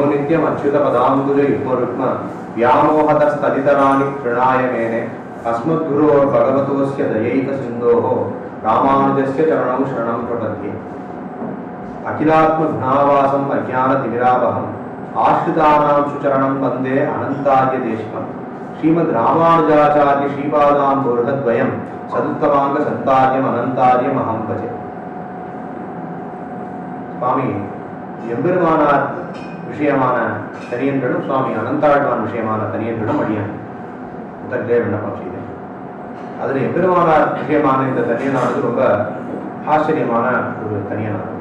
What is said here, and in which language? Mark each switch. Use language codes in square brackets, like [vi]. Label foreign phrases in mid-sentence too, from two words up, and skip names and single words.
[sa] नित्यम् अच्युतपदाम्बुज युग्मरुक्म व्यामोहतस्तदितराणि तृणाय मेने अस्मद्गुरोर्भगवतोऽस्य दयैकसिन्धोः रामानुजस्य चरणौ शरणं प्रपद्ये अखिलात्मगुणावासम् अज्ञानतिमिरावहम् आश्रितानां सुचरणं वन्दे अनन्तार्यदेशिकं श्रीमद् रामानुजाचार्य श्रीपादाम्बोर्हद्वयं सदुत्तमाङ्गसन्तार्यम् अनन्तार्यमहं भजे. [ta] சுவாமி எம்பெருமானார் விஷயமான தனியன்களும் சுவாமி அனந்தாழ்வான் விஷயமான தனியன்களும் அடியான் முதல்ல விண்ணப்பம் செய்தேன். அதில் எம்பெருமானார் விஷயமான இந்த தனியனானது ரொம்ப ஆச்சரியமான ஒரு தனியனானது.